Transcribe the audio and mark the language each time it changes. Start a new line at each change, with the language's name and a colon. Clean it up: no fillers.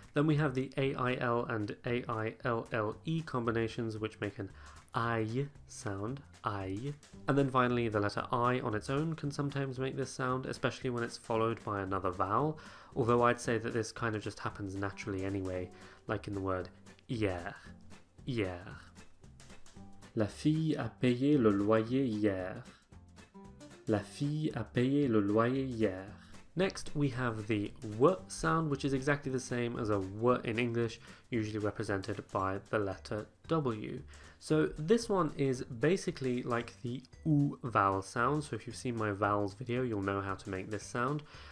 English: Then we have the AIL and AILLE combinations, which make an I sound, I. And then finally the letter I on its own can sometimes make this sound, especially when it's followed by another vowel, although I'd say that this kind of just happens naturally anyway, like in the word hier, hier.
French: La fille a payé le loyer hier. La fille a payé le loyer hier.
English: Next we have the w sound, which is exactly the same as a w in English, usually represented by the letter W. So this one is basically like the oo vowel sound, so if you've seen my vowels video you'll know how to make this sound.